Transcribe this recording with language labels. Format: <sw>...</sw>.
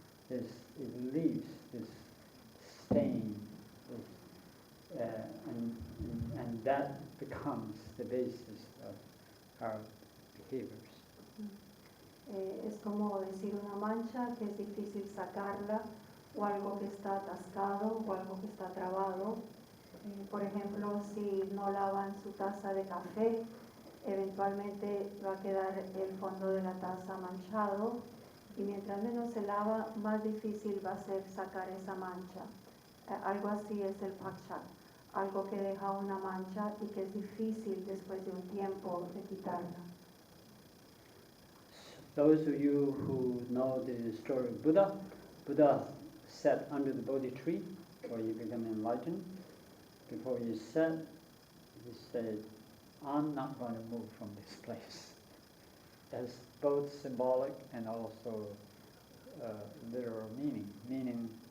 <en>It leaves this stain, and that becomes the basis of our behaviors.</en> <es>Es como decir una mancha que es difícil sacarla, o algo que está atascado, o algo que está trabado. Por ejemplo, si no lavan su taza de café, eventualmente va a quedar el fondo de la taza manchado, y mientras menos se lava, más difícil va a ser sacar esa mancha. Algo así es el pakcha, algo que deja una mancha y que es difícil después de un tiempo de quitarla.</es> <en>Those of you who know the story of Buddha sat under the Bodhi tree where you become enlightened. Before he sat, he said, I'm not going to move from this place. That's both symbolic and also literal meaning. Meaning,</en>